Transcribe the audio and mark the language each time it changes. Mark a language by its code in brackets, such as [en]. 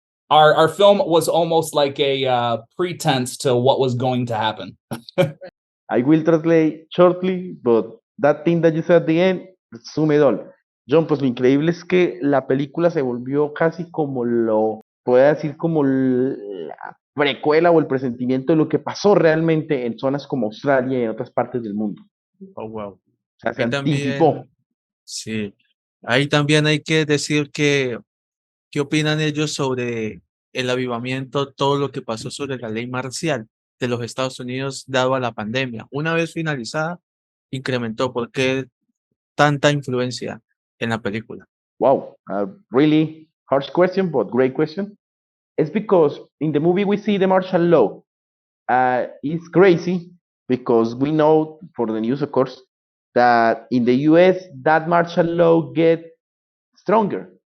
[en] Our film was almost like a pretense to what was going to happen. I will translate shortly, but that thing that you said at the end, sum it all. [es] John, pues lo increíble es que la película se volvió casi como puede decir como la precuela o el presentimiento de lo que pasó realmente en zonas como Australia y en otras partes del mundo. [en] Oh, wow. [es] O sea, se Ahí anticipó. también, sí, ahí también hay que decir que, ¿qué opinan ellos sobre el avivamiento, todo lo que pasó sobre la ley marcial de los Estados Unidos dado a la pandemia? Una vez finalizada, incrementó. ¿Por qué tanta influencia en la película? [en] Wow, a really harsh question, but great question. It's because in the movie we see the martial law. It's crazy because we know for the news, of course, that in the US that martial law get stronger.